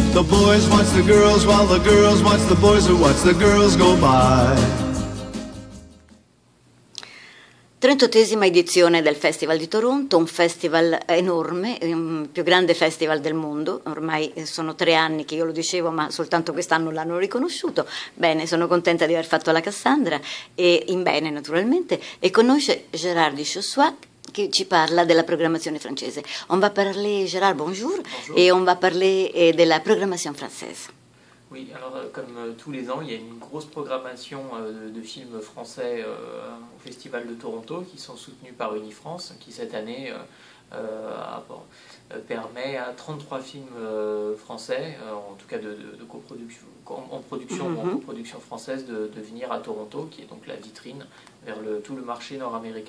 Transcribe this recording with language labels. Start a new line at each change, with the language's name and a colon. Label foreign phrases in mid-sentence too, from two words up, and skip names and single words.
English: boys watch the girls while the girls watch the boys who watch the girls go by.
Italian: 38esima edizione del Festival di Toronto, un festival enorme, il più grande festival del mondo. Ormai sono 3 anni che io lo dicevo, ma soltanto quest'anno l'hanno riconosciuto. Bene, sono contenta di aver fatto la Cassandra, e in bene naturalmente, e conosce Gérard Duchossois che ci parla della programmazione francese.
French: On va parler, Gérard, bonjour. Et on va parler de la programmation française. Oui, alors comme tous les ans, il y a une grosse programmation de films français au Festival de Toronto qui sont soutenus par Unifrance, qui cette année permet à 33 films français, en tout cas de coproduction, en production ou en coproduction française, de venir à Toronto, qui est donc la vitrine vers tout le marché nord-américain.